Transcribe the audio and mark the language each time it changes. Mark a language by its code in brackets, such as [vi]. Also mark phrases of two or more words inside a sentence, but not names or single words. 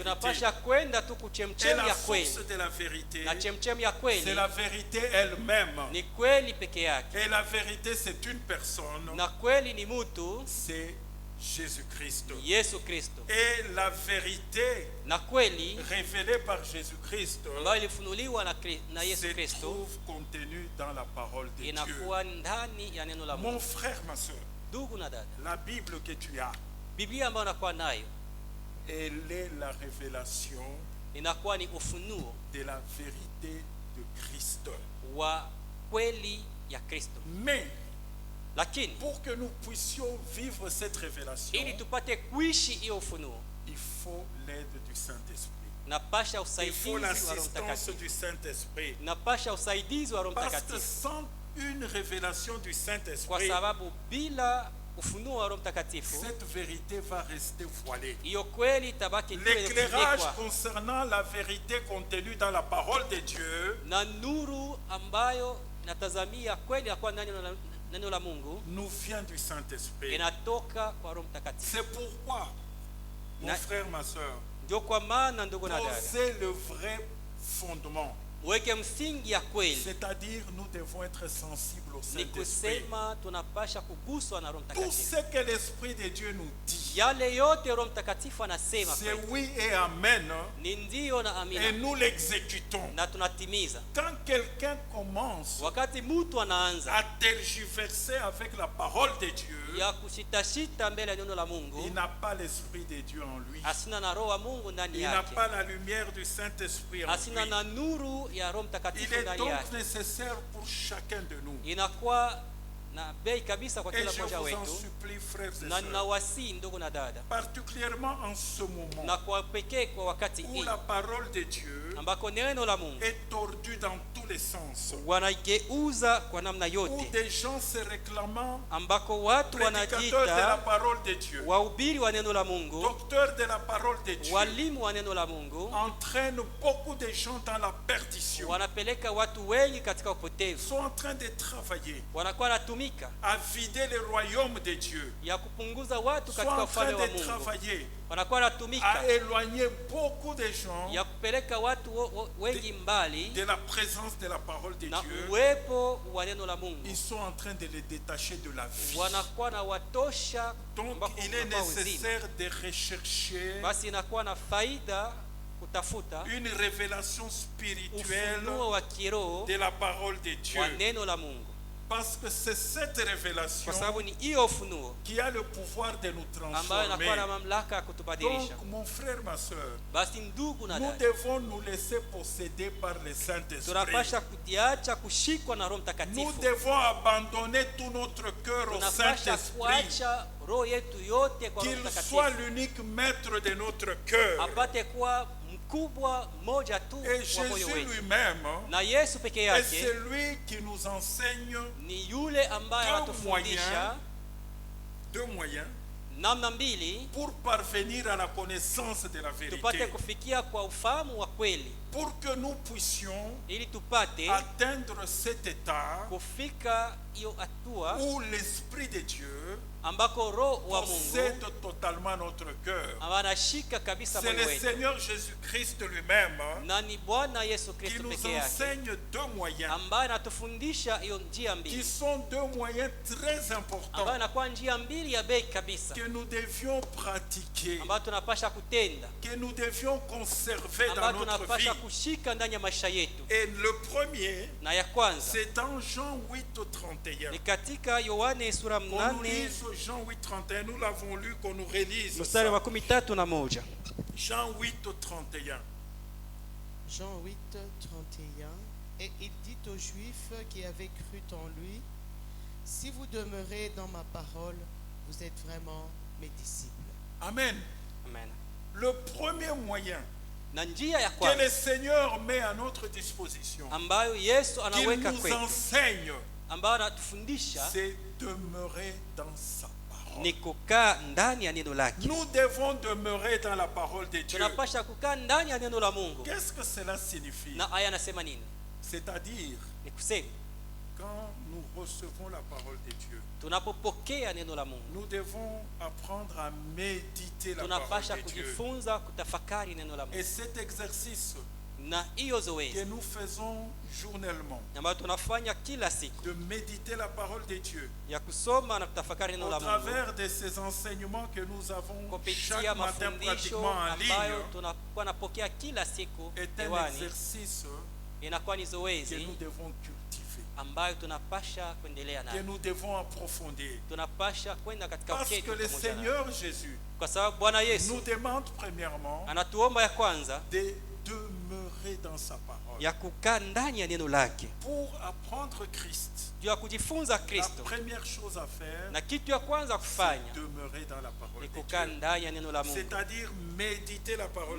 [sw] tunapasha kwenda tu [fr] Et [sw] kuchemchemi [fr] la [sw] ya [fr] source [sw] kweli, [fr] de la vérité, [sw] na chemchemi ya [fr] c'est [sw] kweli [fr] la vérité elle-même. [sw] ni kweli peke yake, [fr] Et la vérité, c'est une personne, [sw] na kweli ni mtu [fr] c'est Jésus-Christ. [sw] Yesu Kristo, [fr] Et la vérité [sw] na kweli [fr] révélée par Jésus-Christ [sw] ambayo ilifunuliwa na Yesu [fr] se [sw] Kristo [fr] trouve contenue dans la parole de Dieu. [sw] inakuwa ndani ya neno la [fr] Mon [sw] Mungu. [fr] frère, ma soeur, [sw] Ndugu na dada, [fr] la Bible que tu as, [sw] Biblia ambayo unakuwa nayo [fr] elle est la révélation [sw] inakuwa ni ufunuo [fr] de la vérité de Christ. [sw] wa kweli ya Kristo, [fr] Mais [sw] lakini [fr] pour que nous puissions vivre cette révélation, [sw] ili tupate kuishi hiyo ufunuo [fr] il faut l'aide du Saint-Esprit. [sw] napasha [fr] Il [sw] usaidizi [fr] faut [sw] wa Roho [fr] l'assistance [sw] Mtakatifu, [fr] du Saint-Esprit. [sw] napasha usaidizi wa Roho [fr] Parce que [sw] Mtakatifu, [fr] sans une révélation du [sw] kwa [fr] Saint-Esprit, [sw] sababu bila ufunuo wa Roho Mtakatifu [fr] cette vérité va rester voilée. [sw] hiyo kweli itabaki tu [fr] L'éclairage [sw] imefunikwa [fr] concernant la vérité contenue dans la parole de Dieu [sw] na nuru ambayo natazamia kweli inakuwa ndani ya neno la Mungu, [fr] nous vient du Saint-Esprit. [sw] inatoka kwa Roho Mtakatifu. [fr] C'est pourquoi, mon [sw] Na- [fr] frère, ma soeur, [sw] Ndio kwa maana ndugu na dada, [fr] posez le vrai fondement. [sw] weke msingi ya kweli, [fr] C'est-à-dire, nous devons être sensibles au [sw] ni [fr] Saint-Esprit. [sw] kusema tunapasha kuguswa na Roho [fr] Tout [sw] Mtakatifu. [fr] ce que l'Esprit de Dieu nous dit, [sw] Yale yote Roho Mtakatifu anasema [fr] c'est [sw] kweli [fr] oui et amen, [sw] ni ndio na [fr] et [sw] amina, [fr] nous l'exécutons. [sw] na tunatimiza. [fr] Quand quelqu'un commence [sw] Wakati mtu anaanza [fr] à tergiverser avec la parole de Dieu, [sw] ya kushitashita mbele ya neno la [fr] il [sw] Mungu, [fr] n'a pas l'Esprit de Dieu en lui. [sw] asina na roho wa Mungu ndani [fr] Il n'a [sw] yake, [fr] pas la lumière du Saint-Esprit en [sw] asina [fr] lui. [sw] na nuru ya Roho [fr] Il [sw] Mtakatifu [fr] est [sw] ndani [fr] donc [sw] yake. [fr] nécessaire pour chacun de nous [sw] Inakuwa na bei kabisa kwa [fr] Et [sw] kila [fr] je [sw] mmoja [fr] vous en [sw] wetu, [fr] supplie, frères et [sw] na [fr] sœurs, [sw] ninawasihi ndugu na dada, [fr] particulièrement en ce moment [sw] na kwa pekee kwa wakati [fr] où [sw] hii [fr] la parole de Dieu [sw] ambako neno la Mungu [fr] est tordue dans tous les sens, [sw] wanaigeuza kwa namna [fr] où [sw] yote, [fr] des gens se réclamant [sw] ambako watu [fr] prédicateurs de la [sw] wanajiita [fr] parole de Dieu, [sw] wahubiri wa neno la Mungu, [fr] docteurs de la parole de Dieu, [sw] walimu wa neno la Mungu, [fr] entraînent beaucoup de gens dans la perdition, [sw] wanapeleka watu wengi katika upotevu, [fr] sont en train de travailler [sw] wanakuwa wanatumika [fr] à vider le royaume de Dieu, [sw] ya kupunguza watu [fr] sont [sw] katika [fr] en train [sw] ufalme wa [fr] de [sw] Mungu, [fr] travailler [sw] wanakuwa wanatumika [fr] à éloigner beaucoup de gens [sw] ya kupeleka watu wengi mbali [fr] de la présence de la parole de [sw] na [fr] Dieu. [sw] uwepo wa neno la Mungu, [fr] Ils sont en train de les détacher de la vie. [sw] wanakuwa na watosha [fr] Donc [sw] ambako [fr] il est [sw] unakuwa uzima. [fr] nécessaire de rechercher [sw] Basi inakuwa na faida kutafuta [fr] une révélation spirituelle [sw] ufunuo wa kiroho [fr] de la parole de Dieu. [sw] wa neno la Mungu, [fr] Parce que c'est cette révélation [sw] kwa sababu ni hiyo ufunuo [fr] qui a le pouvoir de nous [sw] ambayo inakuwa na [fr] transformer. [sw] mamlaka ya kutubadilisha. [fr] Donc mon frère, ma soeur, [sw] Basi ndugu na [fr] nous [sw] dada, [fr] devons nous laisser posséder par le Saint-Esprit. [sw] tunapasha kujiacha kushikwa na Roho [fr] Nous [sw] Mtakatifu, [fr] devons abandonner tout notre cœur au [sw] tunapasha [fr] Saint-Esprit. [sw] kuacha roho yetu yote kwa Roho [fr] Qu'il soit [sw] Mtakatifu, [fr] l'unique maître de notre cœur. [sw] apate kuwa mkubwa mmoja tu [fr] Et [sw] wa moyo [fr] Jésus [sw] wetu. [fr] lui-même [sw] Na Yesu peke [fr] est [sw] yake [fr] celui qui nous enseigne [sw] ni yule ambaye anatufundisha [fr] deux moyens [sw] namna mbili [fr] pour parvenir à la connaissance de la [sw] tupate [fr] vérité, [sw] kufikia kwa ufahamu wa kweli, [fr] pour que nous puissions [sw] ili tupate [fr] atteindre cet état [sw] kufika hiyo hatua [fr] où l'Esprit de Dieu [sw] ambako roho wa [fr] possède [sw] Mungu [fr] totalement notre cœur. [sw] anashika kabisa [fr] C'est [sw] moyo [fr] le [sw] wetu, [fr] Seigneur Jésus-Christ lui-même [sw] na ni Bwana Yesu [fr] qui [sw] Kristo [fr] nous [sw] peke yake [fr] enseigne deux moyens, [sw] ambaye anatufundisha hiyo njia [fr] qui [sw] mbili, [fr] sont deux moyens très importants [sw] ambayo inakuwa njia mbili ya bei kabisa, [fr] que nous devions pratiquer, [sw] ambayo tunapasha kutenda, [fr] que nous devions conserver dans [sw] ambayo [fr] notre vie. [sw] tunapasha kushika ndani ya maisha yetu. [fr] Et le premier, [sw] Na ya kwanza [fr] c'est dans Jean 8:31. [sw] ni katika Yohane sura [fr] Qu'on nous [sw] 8 [fr] lise Jean 8:31, nous l'avons lu, qu'on nous relise [sw] mstari wa [fr] ça. [sw] 13. [fr] Jean 8:31. Jean 8, 31. Et il dit aux Juifs qui avaient cru en lui, si vous demeurez dans ma parole, vous êtes vraiment mes disciples. Amen. Amen. Le premier moyen [sw] Na njia ya [fr] que [sw] kwanza [fr] le Seigneur met à notre disposition, [sw] ambayo Yesu [fr] qu'il [sw] anaweka [fr] nous [sw] kwetu, [fr] enseigne, [sw] ambayo anatufundisha [fr] c'est demeurer dans sa parole. [sw] ni kukaa ndani ya neno lake. [fr] Nous devons demeurer dans la parole de Dieu. [sw] Tunapasha kukaa ndani ya neno la Mungu. [fr] Qu'est-ce que cela signifie? [sw] Na aya anasema nini? [fr] C'est-à-dire, [sw] Ni kusema [fr] quand nous recevons la parole de Dieu, [sw] tunapopokea neno la Mungu, [fr] nous devons apprendre à méditer la [sw] tunapasha [fr] parole de Dieu. [sw] kujifunza kutafakari neno la [fr] Et [sw] Mungu, [fr] cet exercice [sw] na hiyo [fr] que [sw] zoezi [fr] nous faisons journellement, [sw] ambayo tunafanya kila siku [fr] de méditer la parole de Dieu, [sw] ya kusoma na kutafakari neno [fr] au [sw] la Mungu [fr] travers de ces enseignements que nous avons [sw] kupitia [fr] chaque matin [sw] mafundisho [fr] pratiquement en [sw] ambayo [fr] ligne, [sw] tunakuwa napokea kila siku [fr] est un [sw] hewani, [fr] exercice [sw] inakuwa ni [fr] que [sw] zoezi [fr] nous devons cultiver, [sw] ambayo tunapasha kuendelea [fr] que [sw] nayo, [fr] nous devons approfondir. [sw] tunapasha kwenda katika [fr] Parce [sw] uketi [fr] que le [sw] pamoja nayo. [fr] Seigneur Jésus [sw] Kwa sababu Bwana [fr] nous [sw] Yesu [fr] demande premièrement [sw] anatuomba ya kwanza [fr] de demeurer dans sa parole. [sw] ya kukaa ndani ya neno lake, [fr] Pour apprendre Christ, [sw] juu ya kujifunza [fr] la [sw] Kristo, [fr] première chose à faire, [sw] na kitu ya kwanza [fr] c'est [sw] kufanya [fr] demeurer dans la parole [sw] ni [fr] de [sw] kukaa [fr] Dieu. [sw] ndani ya neno la Mungu, [fr] C'est-à-dire méditer la parole